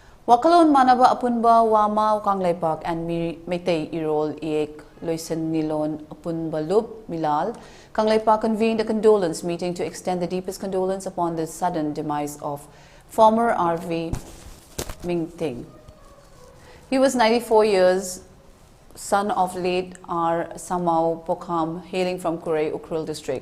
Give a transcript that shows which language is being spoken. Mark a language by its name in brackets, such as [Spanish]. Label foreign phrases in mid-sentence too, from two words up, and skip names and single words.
[English] Wakalon Manaba Apunba Wama Kangleipak and Meitei Irol Iek Loisen Nilon Apunba Lup Milal. Kangleipak convened a condolence meeting to extend the deepest condolence upon the sudden demise of former RV Mingting. He was 94 years, son of late R. Samau Pokham, hailing from Kurai Ukril district.